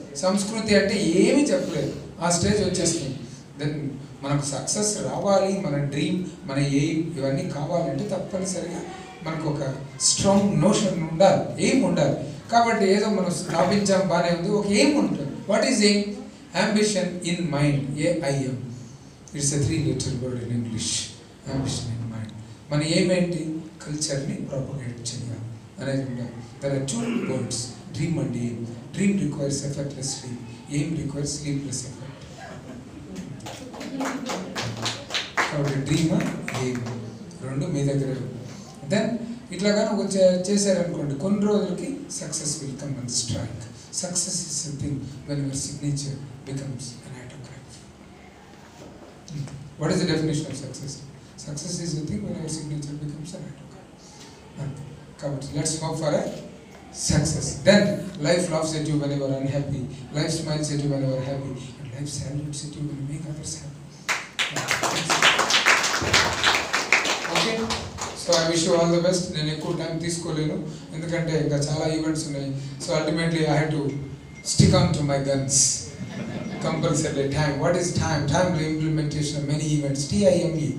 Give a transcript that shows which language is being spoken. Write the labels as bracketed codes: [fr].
[te] సంస్కృతి అంటే ఏమీ చెప్పలేరు. ఆ స్టేజ్ వచ్చేస్తుంది. దెన్ మనకు సక్సెస్ రావాలి, మన డ్రీమ్, మన ఎయిమ్ ఇవన్నీ కావాలంటే తప్పనిసరిగా మనకు ఒక స్ట్రాంగ్ నోషన్ ఉండాలి, ఎయిమ్ ఉండాలి. కాబట్టి ఏదో మనం స్థాపించాం బాగానే ఉంది, ఒక ఎయిమ్ ఉంటుంది. [en] What is aim? Ambition in mind. AIM. It's a 3-letter word in English. Ambition in mind. [te] మన ఎయిమ్ ఏంటి? కల్చర్ని ప్రాపగేట్ చేయాలి అనేది ఉండాలి. [en] There are 2 words, dream and aim. Dream requires effortless sleep, aim requires sleepless effort. [te] కాబట్టి dream aim 2 మీ దగ్గర. Then ఇట్లాగానే చేశారనుకోండి, కొన్ని రోజులకి [en] Success will come and strike. Success is something when your signature becomes an autograph. What is the definition of success? Success is a thing when your signature becomes an autograph. Kabatti, let's hope for a success. Then life laughs at you when you are unhappy, life smiles at you when you are happy, and life salutes at you when you make others happy. Okay, so I wish you all the best. [te] నేను ఎక్కువ time తీసుకోలేను ఎందుకంటే ఇంకా చాలా events ఉన్నాయి. [en] So ultimately I had to stick on to my guns. Compulsory time. What is time? Timely implementation of many events. TIME.